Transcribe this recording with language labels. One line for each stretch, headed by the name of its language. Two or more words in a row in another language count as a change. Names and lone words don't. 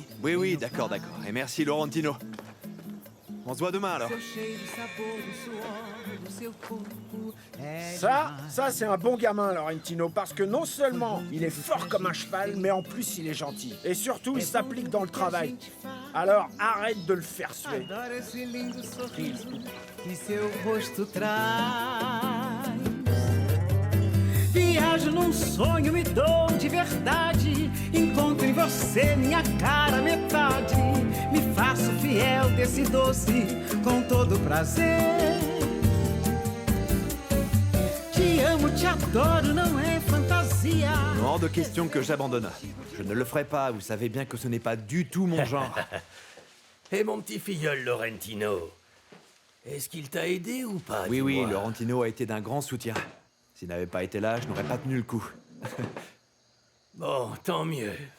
French: Oui, d'accord. Et merci, Laurentino. On se voit demain, alors. Ça c'est un bon gamin, Laurentino, parce que non seulement il est fort comme un cheval, mais en plus il est gentil. Et surtout, il s'applique dans le travail. Alors arrête de le faire suer.
Portuguese: Adoro esse lindo sorriso que seu rosto traz. Viajo num sonho, me dou de verdade. Encontro em você minha cara metade. Me faço fiel desse doce com todo prazer. Te amo, te adoro, não é fantasia.
French: Hors de question que j'abandonne. Je ne le ferai pas, vous savez bien que ce n'est pas du tout mon genre. Et mon petit filleul, Laurentino, est-ce qu'il t'a aidé ou pas? Oui, dis-moi. Laurentino a été d'un grand soutien. S'il n'avait pas été là, je n'aurais pas tenu le coup. Bon, tant mieux.